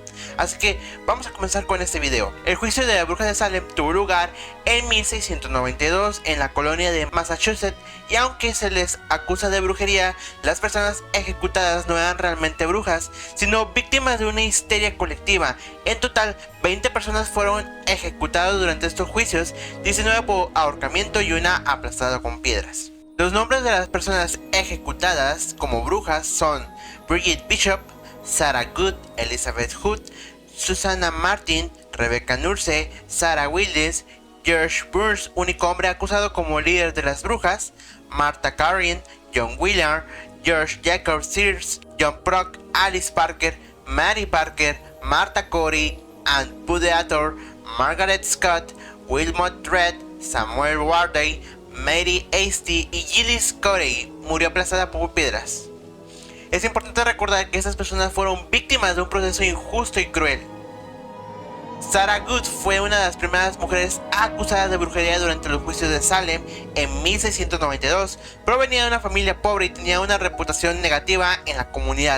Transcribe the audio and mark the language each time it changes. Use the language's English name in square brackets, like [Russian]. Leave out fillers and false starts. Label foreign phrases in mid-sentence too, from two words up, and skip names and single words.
[Spanish] Así que vamos a comenzar con este video. El juicio de la bruja de Salem tuvo lugar en 1692 en la colonia de Massachusetts, y aunque se les acusa de brujería, las personas ejecutadas no eran realmente brujas, sino víctimas de una histeria colectiva. En total, 20 personas fueron ejecutadas durante estos juicios, 19 por ahorcamiento y una aplastada con piedras. Los nombres de las personas ejecutadas como brujas son Bridget Bishop, Sarah Good, Elizabeth Hood, Susanna Martin, Rebecca Nurse, Sarah Willis, George Burns, único hombre acusado como líder de las brujas, Martha Carrion, John Willard, George Jacob Sears, John Prock, Alice Parker, Mary Parker, Martha Corey, Ann Pudeator, Margaret Scott, Wilmot Dredd, Samuel Warday, Mary Hasty y Gillis Corey murió aplastada por piedras. Es importante recordar que estas personas fueron víctimas de un proceso injusto y cruel. Sarah Good fue una de las primeras mujeres acusadas de brujería durante los juicios de Salem en 1692. Provenía de una familia pobre y tenía una reputación negativa en la comunidad.